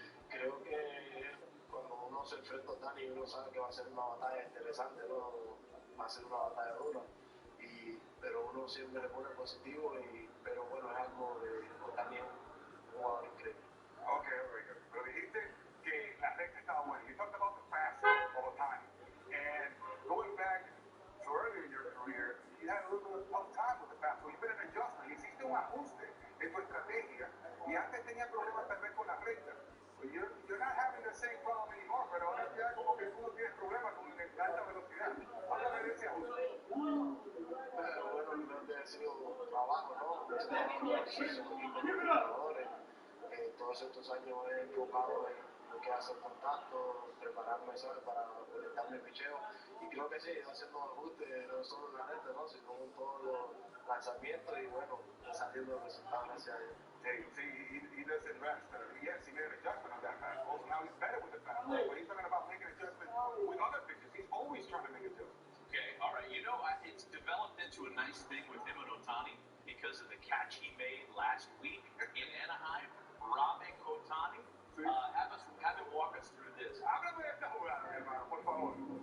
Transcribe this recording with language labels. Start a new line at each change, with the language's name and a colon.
Spanish: Creo que cuando uno se enfrenta a Ohtani, uno sabe que va a ser una batalla interesante, ¿no? Va a ser una batalla dura. Pero uno siempre le pone positivo, pero bueno, es algo de Ohtani, es un jugador increíble.
English: Okay, very good.
Spanish: Pero dijiste que la recta estaba buena.
English: You talked about the fastball all the time. And going back to earlier in your career, you had a little bit of a tough time with the fastball. You made an adjustment.
Spanish: Hiciste un ajuste en tu estrategia. Y antes tenía problemas tal vez con la recta.
English: But you're not having the same problem anymore,
Spanish: pero ahora ya como que tú no tienes problemas con la alta velocidad. Háblame de ese ajuste. Bueno, creo que ha sido trabajo, ¿no? Ejercicio con los jugadores. Todos estos años he enfocado en lo que hace el contacto, prepararme, ¿sabes?, para conectarme el picheo. Y creo que sí, he ido haciendo ajustes, no solo en la red, ¿no?, sino en todos los lanzamientos y bueno, saliendo el resultado, gracias a Dios.
English: He doesn't rest. Yes, he made an adjustment on that fastball, so now he's better with the fastball. But he's talking about making adjustments with other pitches. He's always trying to make adjustments. Okay, all right. You know, it's developed into a nice thing with him and Ohtani because of the catch he made last week in Anaheim. Robin Ohtani. Have him walk us through this.
Spanish: Háblame de esta jugada, hermano, por favor.